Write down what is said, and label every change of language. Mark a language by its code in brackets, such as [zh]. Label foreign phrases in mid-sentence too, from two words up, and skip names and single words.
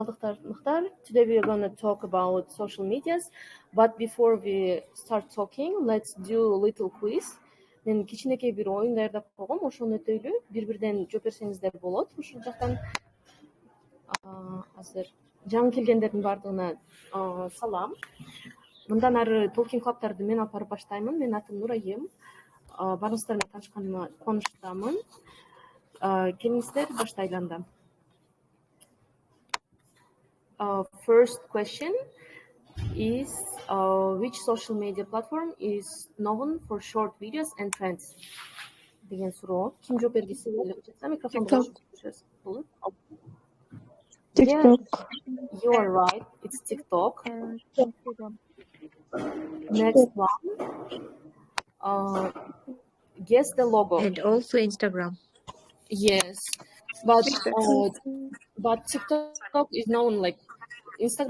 [ky] Soцтармактар. [en] Today we are going to talk about social medias. But before we start talking, let's do a little quiz. [ky] Мен кичинекей бир оюн даярдап койгом, ошону өтөйлү. Бир-бирден жооп берсеңиздер болот. Ушул жактан азыр жаңы келгендердин баардыгына салам. Мындан ары Talking клубтарды мен алып барып баштаймын. Менин атым Нурайым. Баарыңыздар менен таанышканыма кубанычтамын. Келиңиздер баштайлы анда. [en] First question is which social media platform is known for short videos and trends? [ky] Деген суроо. Ким жооп бергиси келет? Микрофонду болот. [en] TikTok. Yes, you are right. It's TikTok. Next one. Guess the logo. And also Instagram. Yes, but TikTok is known like Instagram.